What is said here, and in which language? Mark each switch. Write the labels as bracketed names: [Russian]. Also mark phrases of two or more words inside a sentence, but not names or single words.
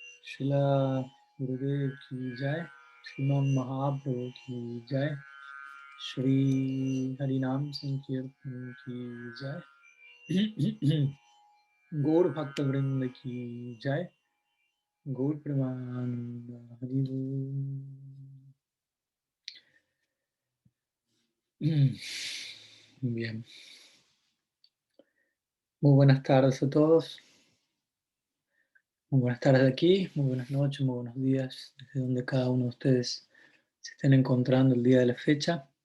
[Hindi] शिला गुरुदेव की जय, श्रीमन् महाप्रभु की जय, श्री हरिनाम संकीर्तन की जय, गौर भक्त वृन्द की जय, गौर प्रेमानन्द हरिबो. [Spanish] Bien, muy buenas tardes a todos. Muy buenas tardes de aquí, muy buenas noches, muy buenos días, desde donde cada uno de ustedes se estén encontrando el día de la fecha.